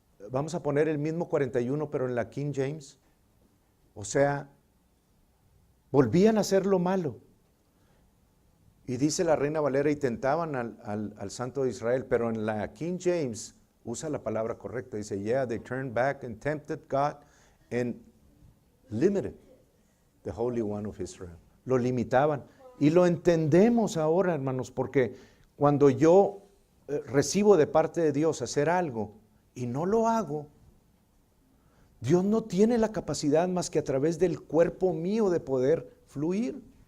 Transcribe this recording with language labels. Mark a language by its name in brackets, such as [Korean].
[Spanish] Vamos a poner el mismo 41, pero en la King James. O sea, volvían a hacer lo malo. Y dice la Reina Valera, y tentaban al Santo de Israel, pero en la King James usa la palabra correcta. Dice, [English] yeah, they turned back and tempted God and limited the Holy One of Israel. [Spanish] Lo limitaban. Y lo entendemos ahora, hermanos, porque cuando yo recibo de parte de Dios hacer algo y no lo hago, Dios no tiene la capacidad más que a través del cuerpo mío de poder fluir.